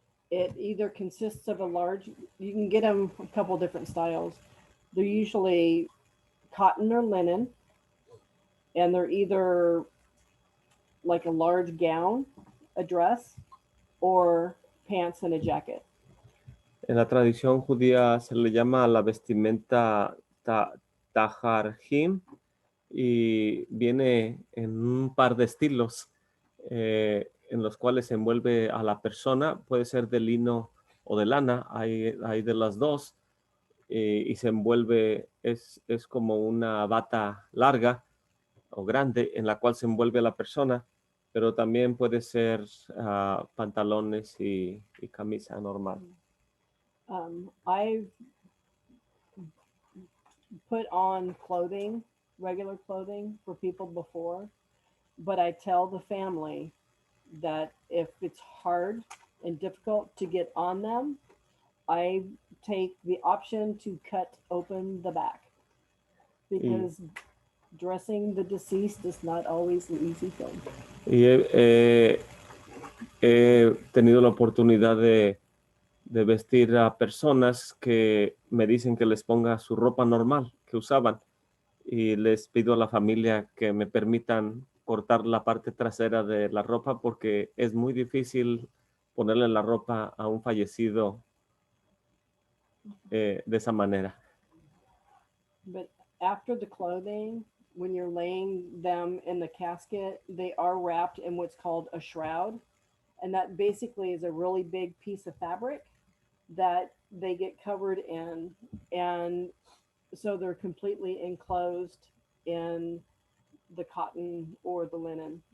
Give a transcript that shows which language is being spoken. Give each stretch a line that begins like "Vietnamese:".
English: It either consists of a large, you can get them a couple different styles. They're usually cotton or linen, and they're either like a large gown, a dress, or pants and a jacket.
Spanish: En la tradición judía se le llama la vestimenta taharjim y viene en un par de estilos en los cuales se envuelve a la persona, puede ser de lino o de lana, hay de las dos, y se envuelve, es como una bata larga o grande en la cual se envuelve a la persona, pero también puede ser pantalones y camisa normal.
English: I've put on clothing, regular clothing for people before, but I tell the family that if it's hard and difficult to get on them, I take the option to cut open the back because dressing the deceased is not always an easy thing.
Spanish: Y he tenido la oportunidad de vestir a personas que me dicen que les ponga su ropa normal que usaban y les pido a la familia que me permitan cortar la parte trasera de la ropa porque es muy difícil ponerle la ropa a un fallecido de esa manera.
English: But after the clothing, when you're laying them in the casket, they are wrapped in what's called a shroud. And that basically is a really big piece of fabric that they get covered in. And so they're completely enclosed in the cotton or the linen.